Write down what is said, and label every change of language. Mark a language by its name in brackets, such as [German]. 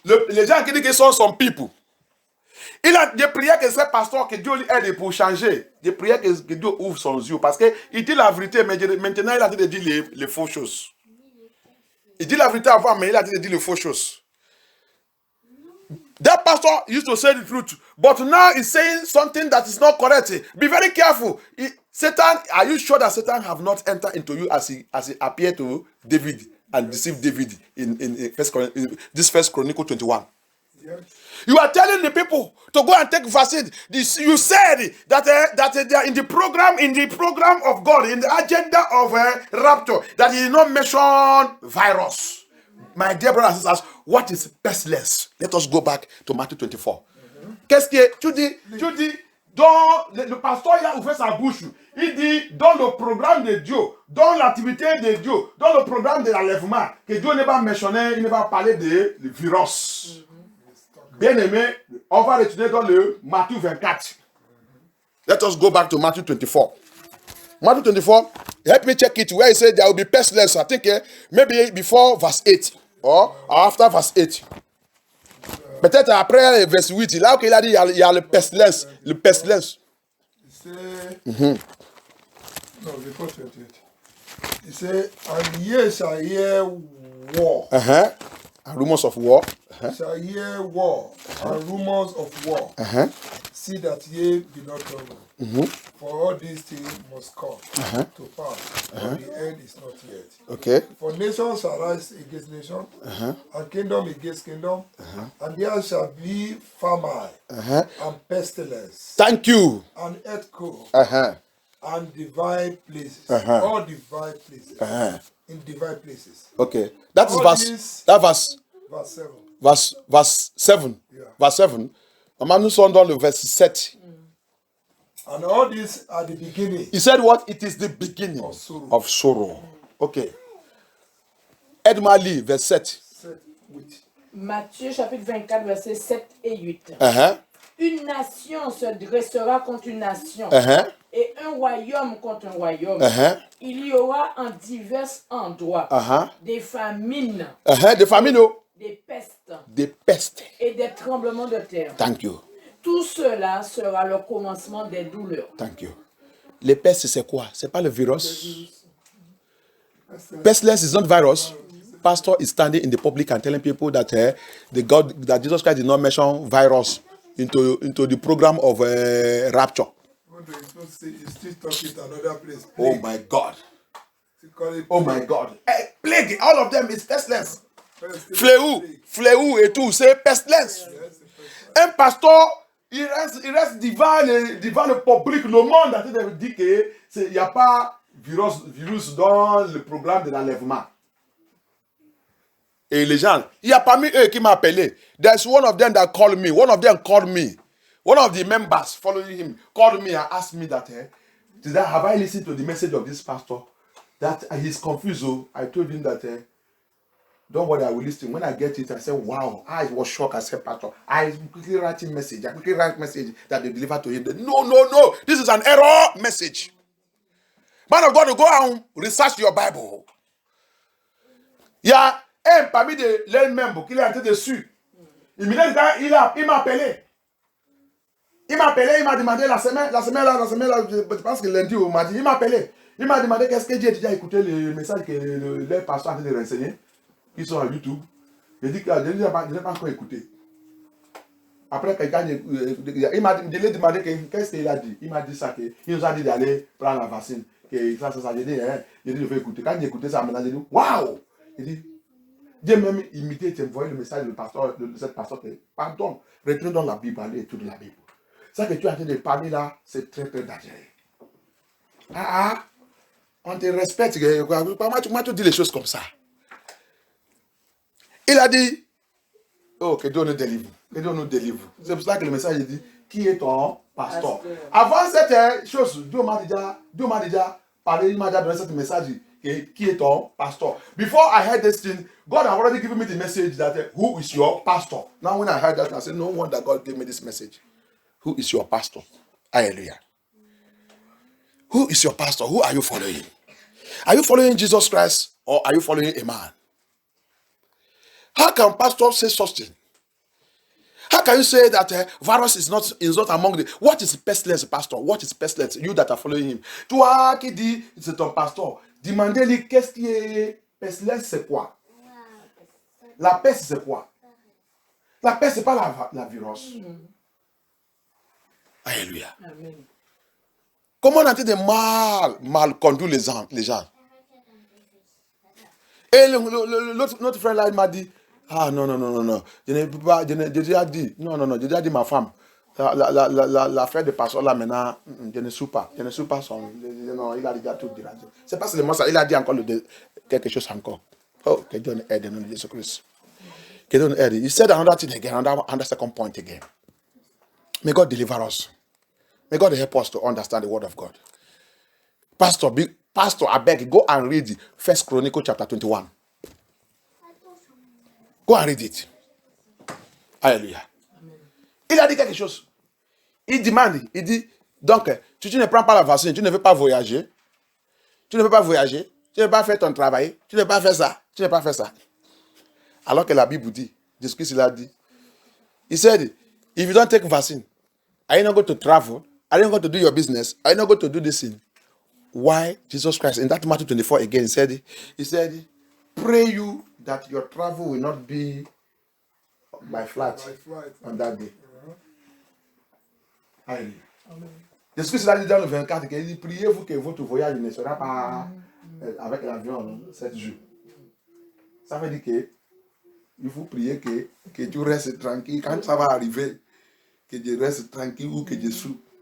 [French] Les gens qui disent qu'ils sont son people. Il a des prières que ce pasteur, que Dieu lui aide pour changer. Des prières que Dieu ouvre son yeux. Parce qu'il dit la vérité, mais maintenant il a dit de dire les fausses choses. Il dit la vérité avant, mais il a dit de dire les fausses choses. [English] That pastor used to say the truth. But now he's saying something that is not correct. Be very careful. Satan, are you sure that Satan have not entered into you as he appeared to David and deceived David in First Chronicle 21? Yes. You are telling the people to go and take vaccine. You said that they are in the program of God, in the agenda of rapture, that he did not mention virus. My dear brothers and sisters, what is pestilence? Let us go back to Matthew 24. [French] Qu'est-ce que tu dis, dans le pasteur il a ouvert sa bouche. Il dit dans le programme de Dieu, dans l'activité de Dieu, dans le programme de l'enlèvement, que Dieu ne va mentionner, il ne va parler de virus. Bien-aimé, on va retourner dans le Matthieu 24. [English] Let us go back to Matthew 24. Matthew 24, help me check it where he said there will be pestilence. I think maybe before verse 8 or after verse 8. [French] Peut-être après verse 8, là où il a dit il y a le pestilence. Le pestilence. [English] No, before 28. He said, and ye shall hear war. And rumors of war. Shall hear war and rumors of war. See that ye be not troubled. For all these things must come to pass, but the end is not yet. Okay. For nation shall rise against nation, and kingdom against kingdom, and there shall be famine and pestilence. Thank you. And earthquake and divide places. All divide places. In divide places. Okay. That is verse 7. Verse 7. Yeah. Verse 7. [French] Maman, nous sommes dans le verset 7. [English] And all this at the beginning. He said what? It is the beginning of sorrow. [French] Okay. Aide-moi à lire, verset 7. Matthieu chapitre 24, versets 7 et 8. Une nation se dressera contre une nation Uh-huh. et un royaume contre un royaume. Uh-huh. Il y aura en divers endroits Uh-huh. des famines, Uh-huh. Des familles, oh. des pestes Des pestes. et des tremblements de terre. [English] Thank you. [French] Tout cela sera le commencement des douleurs. [English] Thank you. [French] Les pestes, c'est quoi? C'est pas le virus. [English] Pestilence is not virus. Pastor is standing in the public and telling people that that Jesus Christ did not mention virus into the program of rapture. He's still talking to another place. Oh my God. He call it Oh my God. Hey, plague, all of them is pestilence. pestilence. [French] Fléau et tout, c'est pestilence. Un pasteur, il reste devant le public, le monde entier dit qu'il n'y a pas virus dans le programme de l'enlèvement. Et les gens, il y a parmi eux qui m'a appelé. [English] There's one of them that called me. One of them called me. One of the members following him called me and asked me that, have I listened to the message of this pastor? That he's confused. So I told him that, don't worry, I will listen. When I get it, I said, wow. I was shocked. I said, Pastor, I quickly write him message. I quickly write message that they deliver to him. No. This is an error message. Man of God, go and research your Bible. [French] Il y a un parmi les membres qui est entré dessus. Il m'a appelé. Il m'a appelé, il m'a demandé la semaine là, je pense que lundi ou mardi, il m'a appelé. Il m'a demandé qu'est-ce que j'ai déjà écouté le message que les pasteurs ont en train de renseigner, qui sont à YouTube. J'ai dit que je n'ai pas encore écouté. Après, quelqu'un, je lui ai demandé qu'est-ce qu'il a dit. Il m'a dit ça, qu'il nous a dit d'aller prendre la vaccine. Que ça, j'ai dit, je vais écouter. Quand j'ai écouté ça, maintenant, j'ai dit, waouh! Il dit, Dieu même imité, tu envoyé le message de cette pasteur, pardon, retourne dans la Bible, allez étudier la Bible. Ça que tu es en train de parler là, c'est très très dangereux. On te respecte. Comment tu dis les choses comme ça? Il a dit, oh, que Dieu nous délivre. Que Dieu nous délivre. C'est pour ça que le message dit, qui est ton pasteur? Avant cette chose, Dieu m'a déjà parlé, il m'a déjà donné ce message. Qui est ton pastor? [English] Before I heard this thing, God had already given me the message that who is your pastor? Now when I heard that, I said, no wonder God gave me this message. Who is your pastor? Hallelujah. Who is your pastor? Who are you following? Are you following Jesus Christ or are you following a man? How can pastor say such thing? How can you say that virus is not among the... What is pestilence, pastor? What is pestilence? You that are following him. [French] Toi qui dis, c'est ton pasteur. Demandez-lui qu'est-ce qui est pestilence, c'est quoi? La peste, c'est quoi? La peste, c'est pas la virus. Alléluia. Amen. Comment on a été de mal conduire les gens? Et notre frère là, il m'a dit, non. Je ne peux pas, j'ai déjà dit, j'ai déjà dit ma femme. L'affaire de pasteur là maintenant, je ne suis pas son. Non, il a déjà tout dit. C'est pas seulement ça, il a dit encore quelque chose encore. Oh, que Dieu nous aide au nom de Jésus-Christ. Que Dieu nous aide. [English] He said another thing again, another second point again. May God deliver us. May God help us to understand the word of God. Pastor, I beg, go and read 1 Chronicles chapter 21. Go and read it. [French] Alléluia. Il a dit quelque chose. Il dit, donc, si tu ne prends pas la vaccine, tu ne veux pas voyager. Tu ne veux pas faire ton travail. Tu ne veux pas faire ça. Alors que la Bible dit, Jésus-Christ il a dit, [English] he said, if you don't take vaccine, are you not going to travel? Are you not going to do your business? Are you not going to do this thing? Why Jesus Christ, in that Matthew 24 again, he said, pray you that your travel will not be by flight on that day. Alléluia. [French] Jésus-Christ a dit dans le 24 qu'il dit, priez-vous que votre voyage ne sera pas avec l'avion 7 jours. Ça veut dire que il faut prier que tu restes tranquille. Quand ça va arriver, que je reste tranquille ou que je soupe.